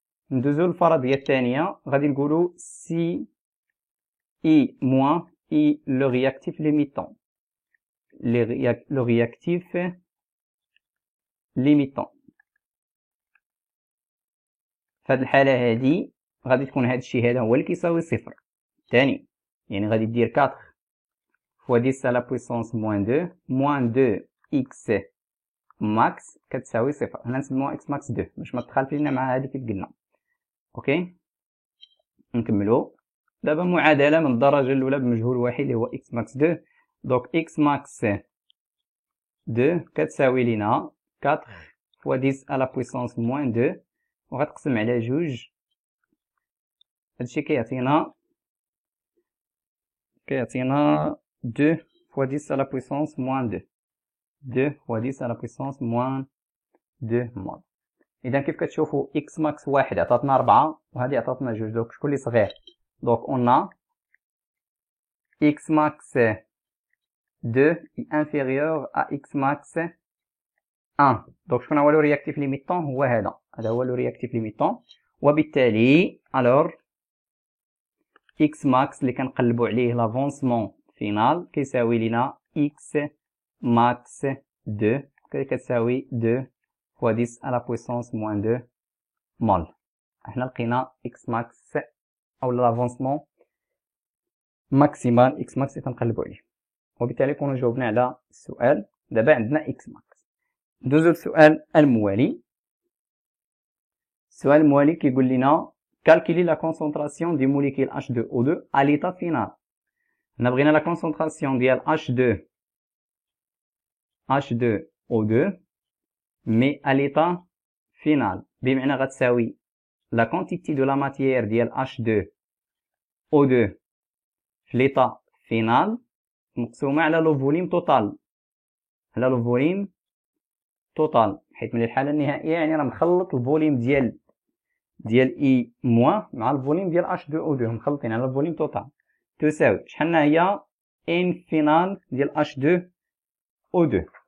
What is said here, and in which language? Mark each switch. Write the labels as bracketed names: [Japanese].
[Arabic] ندوزو للفرضية الثانية، غادي نقولو سي اي موان اي لو رياكتيف ليميتون. لو رياكتيف ليميتون فهاد الحالة هادي غادي تكون هادشي هذا هو اللي كيساوي صفر ثاني. يعني غادي دير [French] 4 fois 10 à la puissance moins 2 [Arabic] moins 2 x max كتساوي صفر. هنا نسموها x max 2 باش ما تدخلش لينا مع هادي كيف قلنا. اوكي، نكملو دابا معادله من الدرجه الاولى بمجهول واحد اللي هو x max 2. دونك x max 2 كتساوي لينا [French] 4 fois 10 à la puissance moins 2 [Arabic] وغتقسم على جوج. هادشي كيعطينا [French] 2 fois 10 à la puissance moins 2. 2 fois 10 à la puissance moins 2 [Arabic] مول. اذا كيف كتشوفوا x max واحد عطاتنا 4 وهذه عطاتنا جوج، دونك شكون اللي صغير؟ دونك اون x max 2 [French] est inférieur à [Arabic] x max 1. دونك شكون هو لو رياكتيف ليميتون؟ هو هذا هو لو رياكتيف ليميتون. وبالتالي الوغ x max اللي كنقلبوا عليه لافونسمون فينال كيساوي لينا x max 2 كتساوي [French] 2 fois 10 à la puissance moins 2 [Arabic] مول. احنا لقينا x max او لافونسمون ماكسيمال x max اللي كنقلبوا عليه، وبالتالي كنا جاوبنا على السؤال. دابا عندنا x max. ندوزو للسؤال الموالي. السؤال الموالي كيقول لنا [French] calculer la concentration du molécule H2O2 à l'état final. [Arabic] هنا بغينا لا concentration ديال H2O2 مي [French] à l'état final، [Arabic] بمعنى غتساوي [French] la quantité de la matière [Arabic] ديال H2O2 في [French] l'état final [Arabic] مقسومة على لو فوليم توتال، على لو فوليم توتال، حيت من الحالة النهائية يعني راه مخلط الفوليم ديال اي موان مع الفوليم ديال H2O2 مخلطين على الفوليم توتال، تساوي شحال هي ان فينال ديال H2O2.